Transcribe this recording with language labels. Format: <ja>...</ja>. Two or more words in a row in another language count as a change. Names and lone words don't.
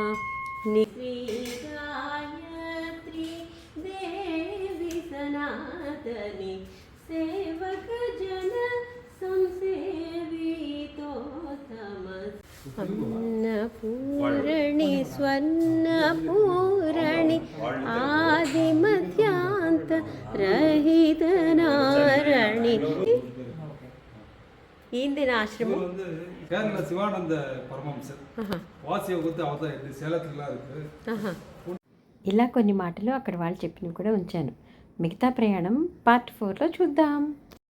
<sa>గాయత్రి దేవి సనాతని సేవక జన సంసేవితో అన్నపూరణి స్వర్ణపూరణి ఆది మధ్యాంత రహిత నారణి.</sa> <te>ఏంది నా ఆశ్రమం?</te> <ta>கேரள சிவானந்த பரமஹம்சர் வாசிய கொடுத்து அவர் தான் சேலத்துலாம் இருக்கு.</ta> <te>ఇలా కొన్ని మాటలు అక్కడ వాళ్ళు చెప్పినవి కూడా ఉంచాను. మిగతా ప్రయాణం పార్ట్ 4లో చూద్దాం.</te>